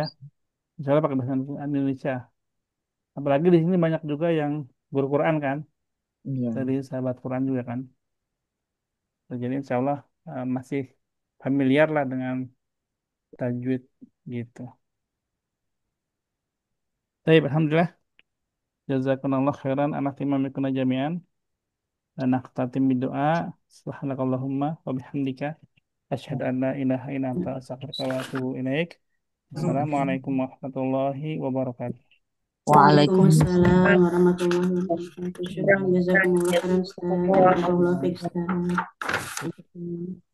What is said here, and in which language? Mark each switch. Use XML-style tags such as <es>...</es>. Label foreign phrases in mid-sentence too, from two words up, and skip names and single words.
<ar>إن شاء الله</ar> <id>pakai bahasa Indonesia. Apalagi di sini banyak juga yang guru Quran kan. Iya. Dari sahabat Quran juga kan. Jadi</id> <ar>إن شاء الله</ar> <id>masih familiar lah dengan tajwid gitu. Baik,</id> <ar>الحمد لله. جزاكم الله خيرا أناك إماميكنا جميعا. Dan أختتم بالدعاء. سبحانك اللهم وبحمدك. أشهد أن لا إله إلا أنت أستغفرك وأتوب إليك. السلام عليكم ورحمة الله وبركاته. وعليكم السلام وعليكم السلام. ورحمة الله وبركاته. شكرا جزاكم الله خيرا Ustaz. بارك الله فيك Ustaz.</ar>